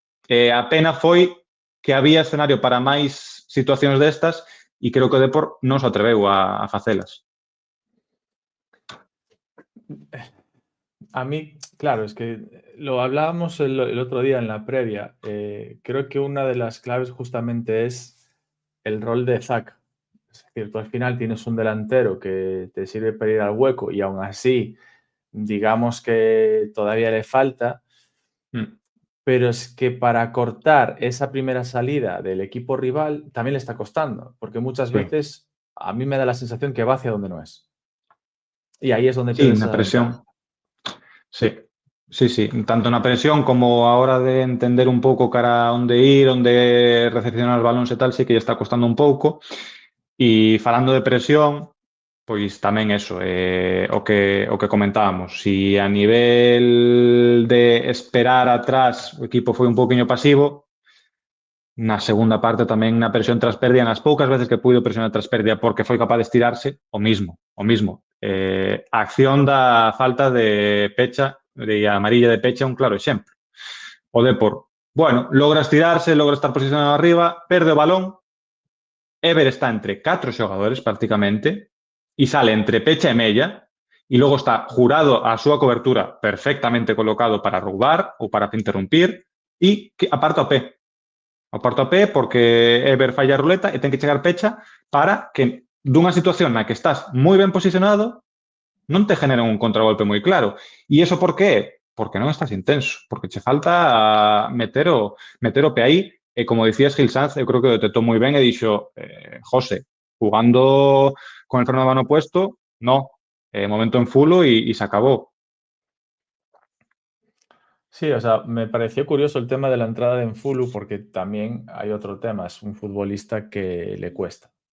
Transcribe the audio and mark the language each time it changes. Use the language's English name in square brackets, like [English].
[Galician] A pena foi que había escenario para máis situacións destas e creo que o Depor non se atreveu a facelas. [Spanish] A mí, claro, es que lo hablábamos el otro día en la previa. Creo que una de las claves justamente es el rol de Zaka. Es decir, tú al final tienes un delantero que te sirve para ir al hueco y aún así, digamos que todavía le falta, pero es que para cortar esa primera salida del equipo rival también le está costando, porque muchas veces a mí me da la sensación que va hacia donde no es. Y ahí es donde Sí, pierdes [Galician] na [Spanish] esa ventaja. [Galician] presión. Sí, sí, sí. Tanto na presión como a hora de entender un pouco cara a onde ir, onde recepcionar os balóns e tal, sí que lle está costando un pouco. E falando de presión, pois tamén eso, o que comentábamos. Si a nivel de esperar atrás o equipo foi un pouquiño pasivo, na segunda parte tamén na presión tras pérdida, nas poucas veces que puido presionar tras pérdida porque foi capaz de estirarse, o mismo. A acción da falta de Pecha, de amarilla de Pecha, un claro exemplo. O Depor, bueno, logra estirarse, logra estar posicionado arriba, perde o balón, Ever está entre 4 xogadores prácticamente e sale entre Pecha e Mella e logo está Jurado a súa cobertura perfectamente colocado para roubar ou para interrumpir e aparta o pé. Aparta o pé porque Ever falla a ruleta e ten que chegar Pecha para que dunha situación na que estás moi ben posicionado non te generen un contragolpe moi claro. E iso por qué? Porque non estás intenso, porque che falta meter o pé aí. E como dicías, Gil Sanz, eu creo que o detectou moi ben e dixo, José, [Spanish] jugando con el freno de mano puesto, [Galician] no, momento en fulo e se acabó. [Spanish] Sí, o sea, me pareció curioso el tema de la entrada de Enfulu porque también hay otro tema, es un futbolista que le cuesta.